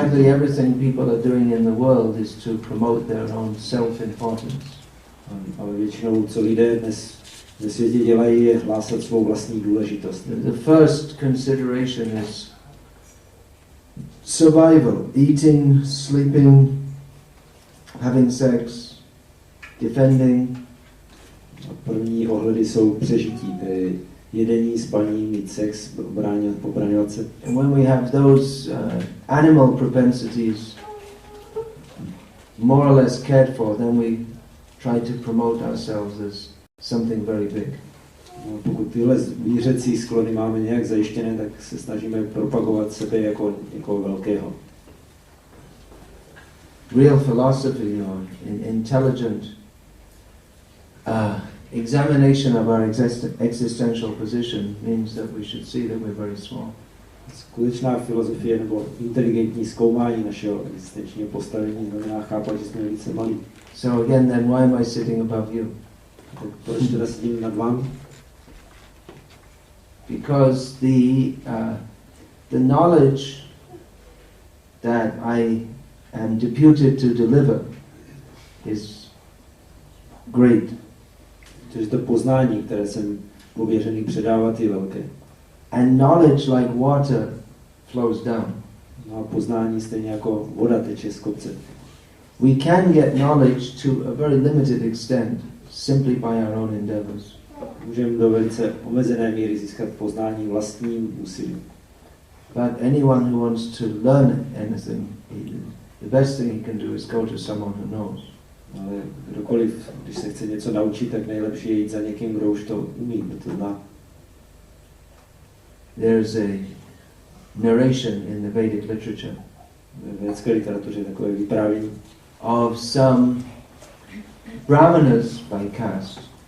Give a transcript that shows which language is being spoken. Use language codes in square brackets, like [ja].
[en] Practically everything people are doing in the world is to promote their own self-importance. [cs] Ale většinou, co lidé dnes ve světě dělají, je hlásat svou vlastní důležitost. [en] The first consideration is survival, eating, sleeping, having sex, defending. [cs] První ohledy jsou přežití, tedy jedení, spaní, mít sex, pobraňovat se. [en] And when we have those animal propensities more or less cared for, then we try to promote ourselves as something very big. [cs] No, pokud tyhle zvířecí sklony máme nějak zajištěné, tak se snažíme propagovat sebe jako velkého. [en] Real philosophy or intelligent examination of our existential position means that we should see that we're very small. [cs] Skutečná filozofie nebo inteligentní zkoumání našeho existenčního postavení znamená chápat, že jsme velice malí. [en] So again, then why am I sitting above you? [cs] Proč teda sedím nad vámi? [en] Because the knowledge that I am deputed to deliver is great. [cs] Protože to poznání, které jsem pověřený předávat, je velké. [en] And knowledge like water flows down. [cs] No a poznání stejně jako voda teče z kopce. [en] We can get knowledge to a very limited extent simply by our own endeavors. [cs] Můžeme do velice omezené míry získat poznání vlastním úsilím. [en] But anyone who wants to learn anything, the best thing he can do is go to someone who knows. [cs] Ale kdokoliv, když se chce něco naučit, tak nejlepší je jít za někým, kdo už to umí, kdo to zná. [en] There's a narration in the Vedic literature [cs] Ve vědecké literatuře je takové vyprávění [en] of some brahmanas by caste.